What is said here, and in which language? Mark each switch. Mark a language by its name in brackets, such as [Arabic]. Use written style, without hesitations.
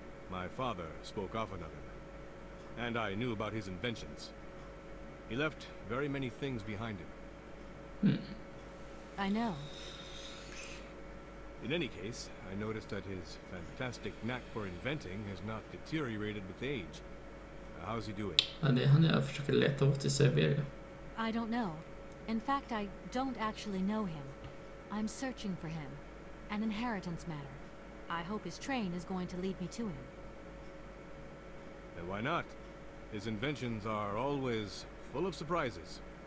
[English] My father spoke often of him, and I knew about his inventions. He left very many things behind him. I know. In any case, I noticed that his fantastic knack for inventing has not deteriorated with age. How's he doing? [Swedish] Ja, det är han jag försöker leta åt i Syberia. [English] I don't know. In fact, I don't actually know him. I'm searching for him. An inheritance matter. I hope his train is going to lead me to him. And why not? His inventions are always full of surprises.